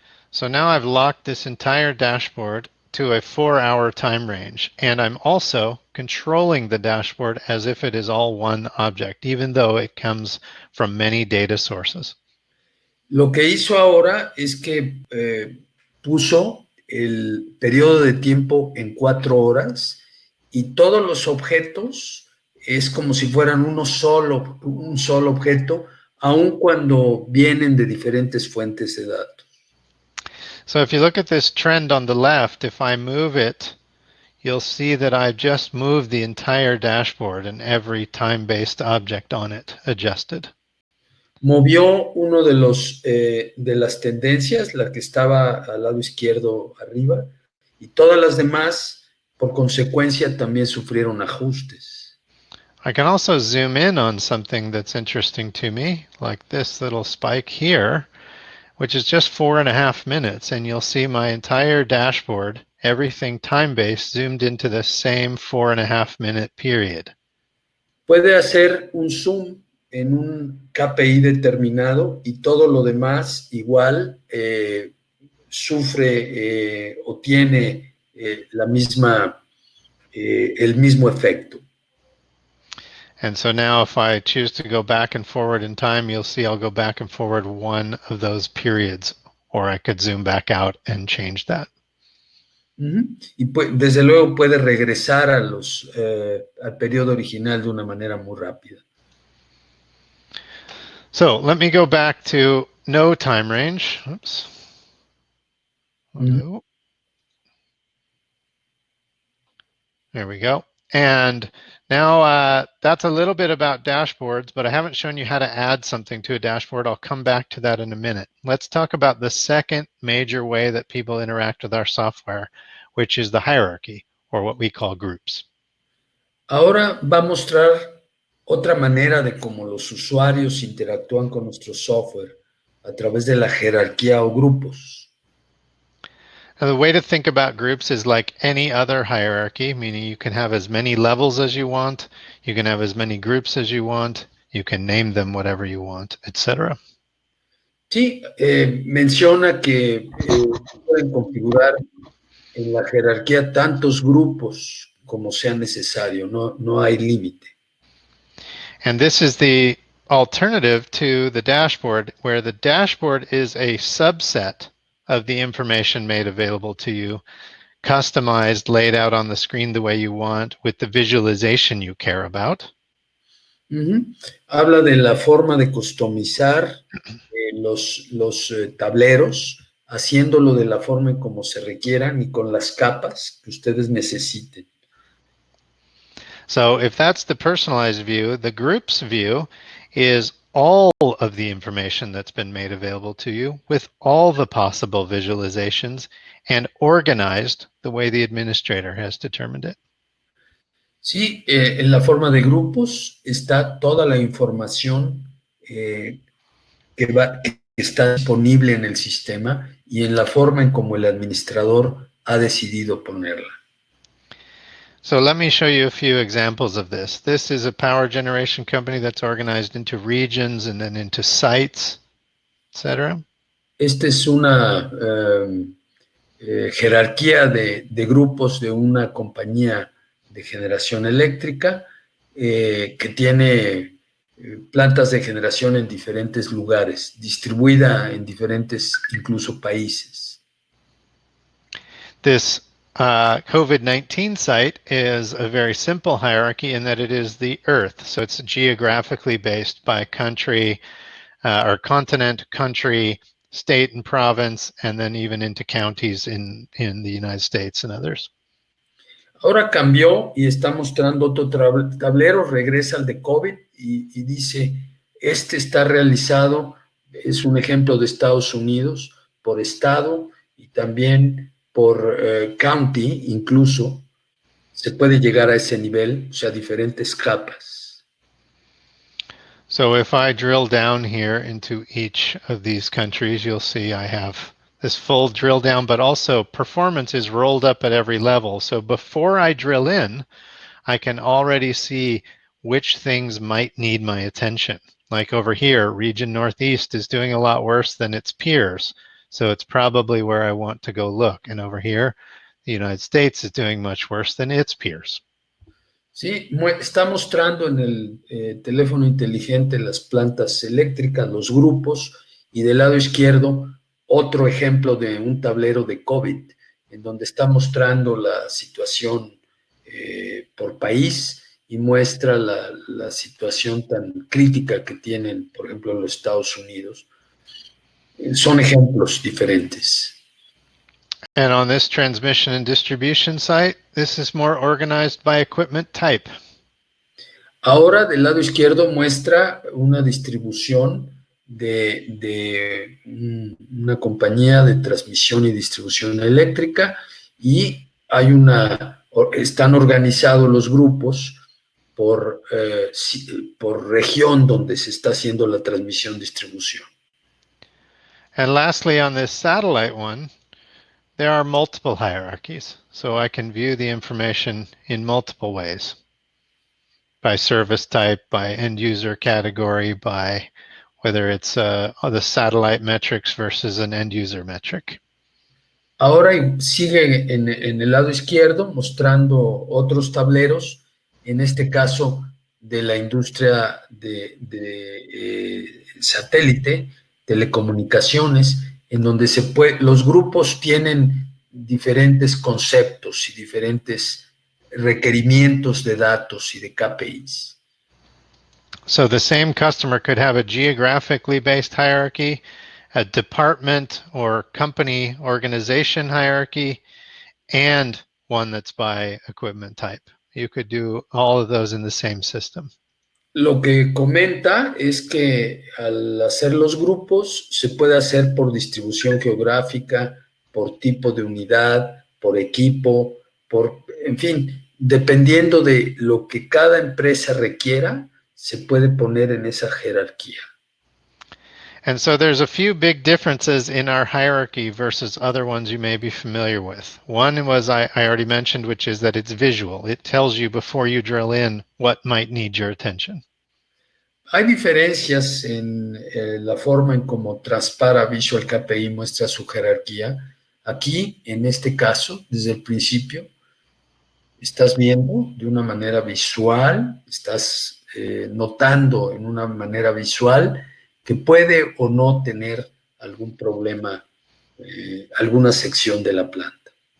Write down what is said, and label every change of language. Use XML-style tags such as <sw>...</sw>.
<en>So now I've locked this entire dashboard to a 4-hour time range, and I'm also controlling the dashboard as if it is all one object, even though it comes from many data sources.</en> <es>Lo que hizo ahora es que puso el periodo de tiempo en 4 horas y todos los objetos es como si fueran un solo objeto, aun cuando vienen de diferentes fuentes de datos.</es> <en>So if you look at this trend on the left, if I move it, you'll see that I've just moved the entire dashboard and every time-based object on it adjusted.</en> <es>Movió uno de las tendencias, la que estaba al lado izquierdo arriba, y todas las demás, por consecuencia, también sufrieron ajustes.</es> <en>I can also zoom in on something that's interesting to me, like this little spike here, which is just 4.5 minutes, and you'll see my entire dashboard, everything time-based, zoomed into the same 4.5 minute period.</en> <es>Puede hacer un zoom en un KPI determinado y todo lo demás igual sufre o tiene el mismo efecto.</es> <en>And so now if I choose to go back and forward in time, you'll see I'll go back and forward one of those periods, or I could zoom back out and change that.</en> <es>Y desde luego puede regresar al periodo original de una manera muy rápida.</es> <en>So let me go back to no time range. Oops. There we go. And now that's a little bit about dashboards, but I haven't shown you how to add something to a dashboard. I'll come back to that in a minute. Let's talk about the second major way that people interact with our software, which is the hierarchy, or what we call groups.</en> <es>Ahora va a mostrar otra manera de cómo los usuarios interactúan con nuestro software a través de la jerarquía o grupos.</es> <en>Now, the way to think about groups is like any other hierarchy, meaning you can have as many levels as you want, you can have as many groups as you want, you can name them whatever you want, etc.</en> <es>Sí, menciona que pueden configurar en la jerarquía tantos grupos como sea necesario, no hay límite.</es> <en>And this is the alternative to the dashboard, where the dashboard is a subset of the information made available to you, customized, laid out on the screen the way you want, with the visualization you care about.</en> <es>Habla de la forma de customizar los tableros, haciéndolo de la forma en como se requieran y con las capas que ustedes necesiten.</es> <en>So if that's the personalized view, the groups view is all of the information that's been made available to you with all the possible visualizations and organized the way the administrator has determined it.</en> <es>Sí, en la forma de grupos está toda la información que está disponible en el sistema y en la forma en como el administrador ha decidido ponerla.</es> <en>So let me show you a few examples of this. This is a power generation company that's organized into regions and then into sites, etc.</en> <es>Esta es una jerarquía de grupos de una compañía de generación eléctrica que tiene plantas de generación en diferentes lugares, distribuida en diferentes incluso países.</es> <en>This COVID-19 site is a very simple hierarchy in that it is the Earth. So it's geographically based by country or continent, country, state and province, and then even into counties in the United States and others.</en> <es>Ahora cambió y está mostrando otro tablero, regresa al de COVID y dice, este está realizado, es un ejemplo de Estados Unidos, por estado y también por county, incluso se puede llegar a ese nivel, o sea, diferentes capas.</es> <en>So if I drill down here into each of these countries, you'll see I have this full drill down, but also performance is rolled up at every level. So before I drill in, I can already see which things might need my attention. Like over here, region Northeast is doing a lot worse than its peers. So it's probably where I want to go look. And over here, the United States is doing much worse than its peers.</en> <es>Sí, está mostrando en el teléfono inteligente las plantas eléctricas, los grupos, y del lado izquierdo otro ejemplo de un tablero de COVID, en donde está mostrando la situación por país y muestra la situación tan crítica que tienen, por ejemplo, los Estados Unidos. Son ejemplos diferentes.</es> <en>And on this transmission and distribution site, this is more organized by equipment type.</en> <es>Ahora del lado izquierdo muestra una distribución de una compañía de transmisión y distribución eléctrica y están organizados los grupos por región donde se está haciendo la transmisión-distribución.</es> <en>And lastly, on this satellite one, there are multiple hierarchies. So I can view the information in multiple ways. By service type, by end user category, by whether it's the satellite metrics versus an end user metric.</en> <es>Ahora sigue en el lado izquierdo mostrando otros tableros, en este caso de la industria de satélite, telecomunicaciones, en donde los grupos tienen diferentes conceptos y diferentes requerimientos de datos y de KPIs.</es> <en>So the same customer could have a geographically based hierarchy, a department or company organization hierarchy, and one that's by equipment type. You could do all of those in the same system.</en> <es>Lo que comenta es que al hacer los grupos se puede hacer por distribución geográfica, por tipo de unidad, por equipo, en fin, dependiendo de lo que cada empresa requiera, se puede poner en esa jerarquía.</es> <en>And so there's a few big differences in our hierarchy versus other ones you may be familiar with. One was I already mentioned, which is that it's visual. It tells you before you drill in what might need your attention.</en> <es>Hay diferencias en la forma en cómo Transpara Visual KPI muestra su jerarquía. Aquí, en este caso, desde el principio, estás viendo de una manera visual, estás notando en una manera visual que puede o no tener algún problema, alguna sección de la planta.</es>